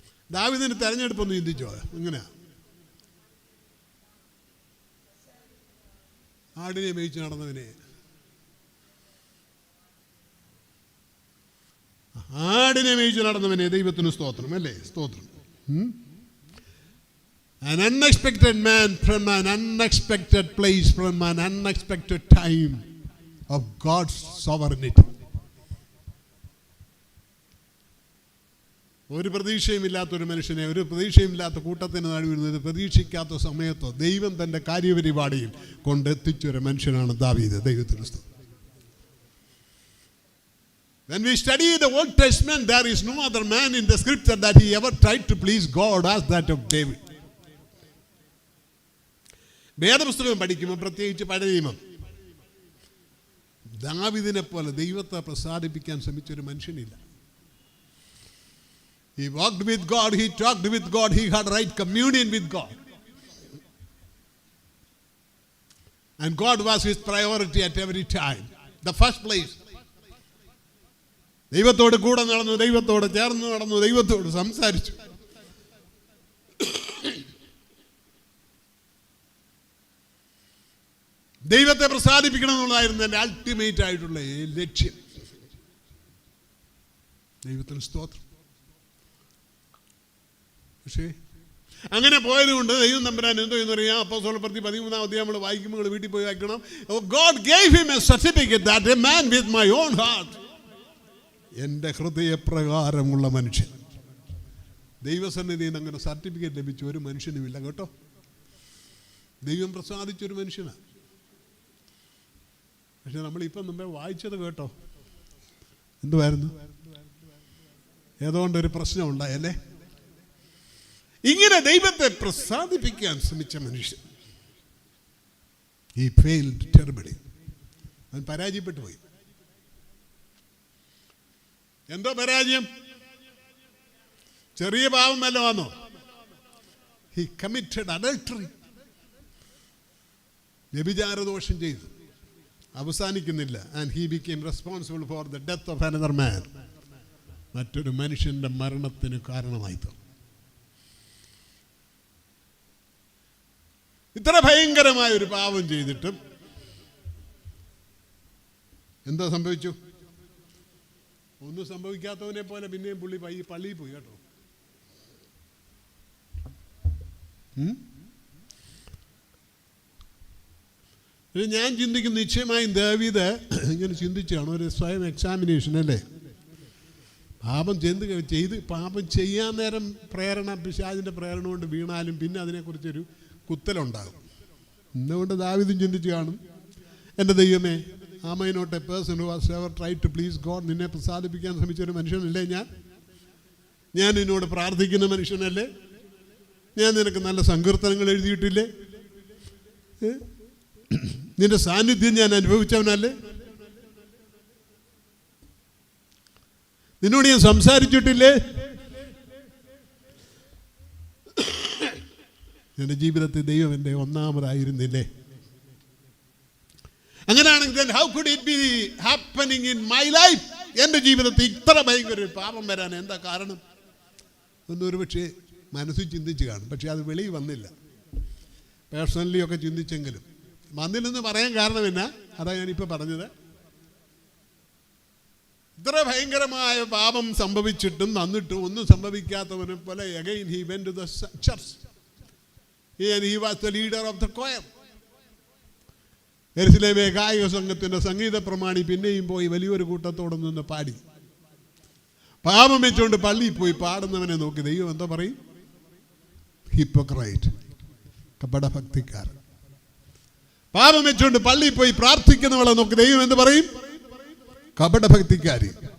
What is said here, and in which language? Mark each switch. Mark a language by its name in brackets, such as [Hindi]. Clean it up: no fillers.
[Malayalam] ദാവീദിന് തെരഞ്ഞെടുപ്പൊന്ന് ചിന്തിച്ചോ? എങ്ങനെയാ? ആടിനെ മേയിച്ചു നടന്നവനെ, ആടിനെ മേയിച്ചു നടന്നവനെ ദൈവത്തിന് സ്തോത്രം അല്ലേ? സ്തോത്രം. [English] An unexpected man from an unexpected place, from an unexpected time of God's sovereignty. [Malayalam] ഒരു പ്രതീക്ഷയുമില്ലാത്തൊരു മനുഷ്യനെ, ഒരു പ്രതീക്ഷയുമില്ലാത്ത കൂട്ടത്തിന് നടുവിൽ പ്രതീക്ഷിക്കാത്ത സമയത്തോ ദൈവം തൻ്റെ കാര്യപരിപാടിയിൽ കൊണ്ടെത്തിച്ചൊരു മനുഷ്യനാണ് ദാവീദ്. ദൈവത്തിന് സ്തോത്രം. [English] When we study the Old Testament, there is no other man in the scripture that he ever tried to please God as that of David. [Malayalam] വേദപുസ്തകം പഠിക്കുമ്പോൾ പ്രത്യേകിച്ച് പഴയ നിയമം, ദാവീദിനെ പോലെ ദൈവത്തെ പ്രസാദിപ്പിക്കാൻ ശ്രമിച്ചൊരു മനുഷ്യനില്ല. [English] He walked with God, he talked with God, he had right communion with God. And God was his priority at every time. The first place. [Malayalam] ദൈവത്തോട് കൂടെ നടന്നു, ദൈവത്തോട് ചേർന്ന് നടന്നു, ദൈവത്തോട് സംസാരിച്ചു. ദൈവത്തെ പ്രസാദിപ്പിക്കണം എന്നുള്ളതായിരുന്നു എൻ്റെ അൾട്ടിമേറ്റ് ആയിട്ടുള്ള ലക്ഷ്യം. ദൈവത്തിന് സ്തോത്രം. പക്ഷേ അങ്ങനെ പോയതുകൊണ്ട് ദൈവം തമ്പുരാൻ എന്തോ എന്ന് പറയാം. അപ്പോസ്തലർ പ്രവൃത്തി 13-ാം അധ്യായം നമ്മൾ വായിക്കുമ്പോൾ വീട്ടിൽ പോയി വായിക്കണം. [English] God gave him a certificate that a man with my own heart, [Malayalam] എൻ്റെ ഹൃദയപ്രകാരമുള്ള മനുഷ്യൻ. ദൈവസന്നിധിയിൽ നിന്ന് അങ്ങനെ സർട്ടിഫിക്കറ്റ് ലഭിച്ച ഒരു മനുഷ്യനുമില്ല കേട്ടോ. ദൈവം പ്രസാദിച്ചൊരു മനുഷ്യനാണ്. പക്ഷെ നമ്മളിപ്പം മുമ്പേ വായിച്ചത് കേട്ടോ, എന്തുവായിരുന്നു? ഏതോണ്ടൊരു പ്രശ്നം ഉണ്ടായല്ലേ? ഇങ്ങനെ ദൈവത്തെ പ്രസാദിപ്പിക്കാൻ ശ്രമിച്ച മനുഷ്യൻ, [English] he failed terribly. [Malayalam] അവൻ പരാജയപ്പെട്ടു പോയി. എന്തോ പരാജയം? ചെറിയ പാവം വല്ല വന്നോ? [English] He committed adultery. [Malayalam] വ്യഭിചാരദോഷം ചെയ്തു. അവസാനിക്കുന്നില്ല. [English] And he became responsible for the death of another man. [Malayalam] മറ്റൊരു മനുഷ്യന്റെ മരണത്തിന് കാരണമായി. ഇത്ര ഭയങ്കരമായ ഒരു പാപം ചെയ്തിട്ടും എന്താ സംഭവിച്ചു? ഒന്നും സംഭവിക്കാത്തവനെ പോലെ പിന്നെയും പുള്ളി പള്ളിയിൽ പോയി കേട്ടോ. ഞാൻ ചിന്തിക്കുന്നു, നിശ്ചയമായും ദാവീദ് ഇങ്ങനെ ചിന്തിച്ചാണ്. ഒരു സ്വയം എക്സാമിനേഷൻ അല്ലേ? പാപം ചെയ്യാൻ നേരം പ്രേരണ, പിശാചിൻ്റെ പ്രേരണ കൊണ്ട് വീണാലും പിന്നെ അതിനെക്കുറിച്ചൊരു കുത്തലുണ്ടാകും. എന്തുകൊണ്ട് ദാവീദും ചിന്തിച്ച് കാണും, എൻ്റെ ദൈവമേ, [English] am I not a person who has ever tried to please God? [Malayalam] നിന്നെ പ്രസാദിപ്പിക്കാൻ ശ്രമിച്ചൊരു മനുഷ്യനല്ലേ ഞാൻ നിന്നോട് പ്രാർത്ഥിക്കുന്ന മനുഷ്യനല്ലേ? ഞാൻ നിനക്ക് നല്ല സങ്കീർത്തനങ്ങൾ എഴുതിയിട്ടില്ലേ? നിന്റെ സാന്നിധ്യം ഞാൻ അനുഭവിച്ചവനല്ലേ? നിന്നോട് ഞാൻ സംസാരിച്ചിട്ടില്ലേ? എൻ്റെ ജീവിതത്തിൽ ദൈവം എൻ്റെ ഒന്നാമതായിരുന്നില്ലേ? [English] അങ്ങനെയാണെങ്കിൽ how could it be happening in my life? [Malayalam] എൻ്റെ ജീവിതത്തിൽ ഇത്ര ഭയങ്കര ഒരു പാപം വരാൻ എന്താ കാരണം? എന്നൊരു പക്ഷേ മനസ്സിൽ ചിന്തിച്ച് കാണും. പക്ഷെ അത് വെളിയിൽ വന്നില്ല. പേഴ്സണലി ഒക്കെ ചിന്തിച്ചെങ്കിലും വന്നില്ലെന്ന് പറയാൻ കാരണം എന്നാ? അതാ ഞാനിപ്പോൾ പറഞ്ഞത്. ഇത്ര ഭയങ്കരമായ പാപം സംഭവിച്ചിട്ടും എന്നിട്ടും ഒന്നും സംഭവിക്കാത്തവനെ പോലെ [English] again he went to the church and he was the leader of the choir. [Malayalam] യെരുശലേമിലെ ഗായക സംഘത്തിന്റെ സംഗീത പ്രമാണി പിന്നെയും പോയി വലിയൊരു കൂട്ടത്തോടെ നിന്ന് പാടി. പാപം വെച്ചുകൊണ്ട് പള്ളിയിൽ പോയി പാടുന്നവനെ നോക്കി ദൈവം എന്താ പറയും? ഹിപ്പോക്രൈറ്റ്, കപടഭക്തിക്കാരൻ. പാപം വെച്ചുകൊണ്ട് പള്ളിയിൽ പോയി പ്രാർത്ഥിക്കുന്നവളെ നോക്കി ദൈവം എന്ത് പറയും? കപടഭക്തിക്കാരി.